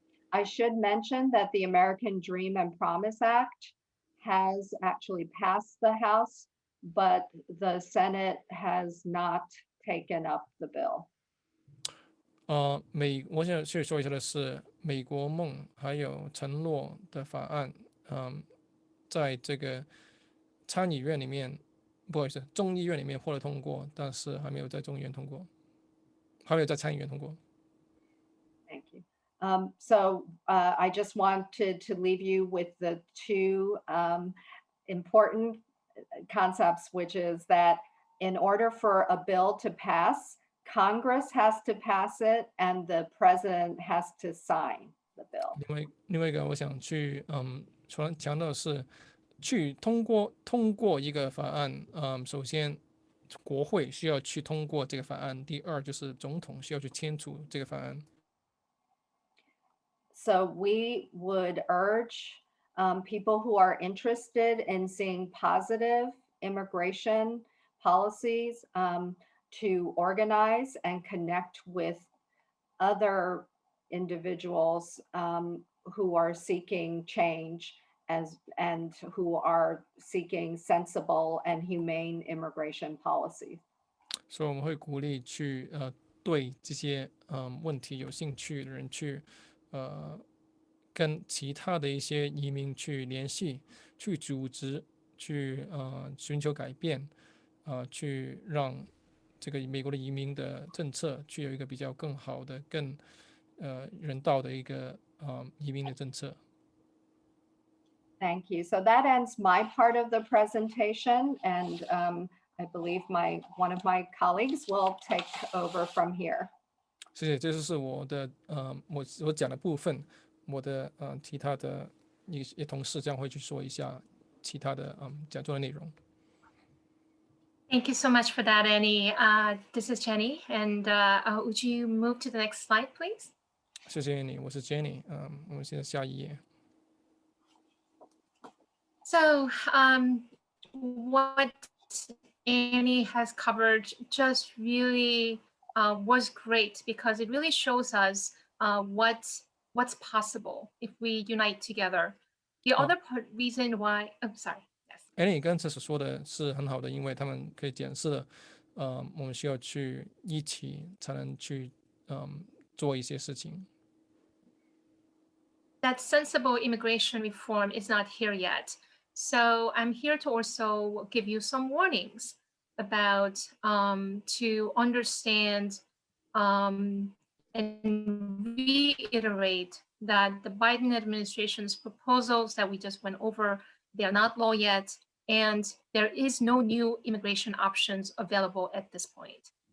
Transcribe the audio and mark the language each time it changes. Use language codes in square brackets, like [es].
[en] I should mention that the American Dream and Promise Act has actually passed the House, but the Senate has not taken up the bill. [zh] 我想去说一下的是，美国梦还有承诺的法案，在这个参议院里面，不好意思，众议院里面获得通过，但是还没有在众议院通过，还没有在参议院通过。 [en] Thank you. So I just wanted to leave you with the two important concepts, which is that in order for a bill to pass, Congress has to pass it and the president has to sign the bill. [zh] 另外一个，我想去强调的是，去通过一个法案，首先国会需要去通过这个法案，第二就是总统需要去签署这个法案。 [en] So we would urge people who are interested in seeing positive immigration policies to organize and connect with other individuals who are seeking change and who are seeking sensible and humane immigration policies. [zh] 所以我们会鼓励去对这些问题有兴趣的人去跟其他的一些移民去联系，去组织，去寻求改变，去让这个美国的移民的政策去有一个比较更好的、更人道的一个移民的政策。 [en] Thank you. So that ends my part of the presentation, and I believe one of my colleagues will take over from here. [zh] 谢谢，这就是我的我讲的部分，我的其他的一些同事将会去说一下其他的讲座的内容。 [en] Thank you so much for that, Annie. This is Jenny, and would you move to the next slide, please? [zh] 谢谢你，我是 Jenny，我们现在下一页。 [en] So what Annie has covered just really was great because it really shows us what's possible if we unite together. The other reason why, I'm sorry. Yes. [zh] 你刚才所说的是很好的，因为他们可以检视了，我们需要去一起才能去做一些事情。 [en] That sensible immigration reform is not here yet. So I'm here to also give you some warnings about to understand and reiterate that the Biden administration's proposals that we just went over, they are not law yet, and there is no new immigration options available at this point.